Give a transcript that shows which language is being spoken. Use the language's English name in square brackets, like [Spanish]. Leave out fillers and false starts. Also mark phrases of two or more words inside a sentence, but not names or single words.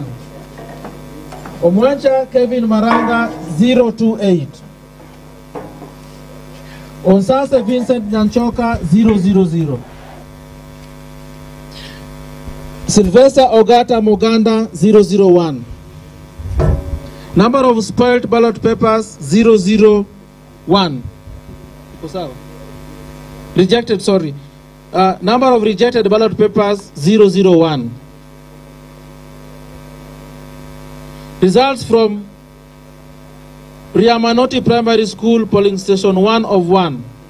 [English] Omwancha Kevin Maranga 028. Onsase Vincent Nyanchoka 000. Sylvester Ogata Moganda 001. Number of spoiled ballot papers 001. Rejected, sorry. Number of rejected ballot papers 001. Results from Riamanoti Primary School, polling station 1 of 1.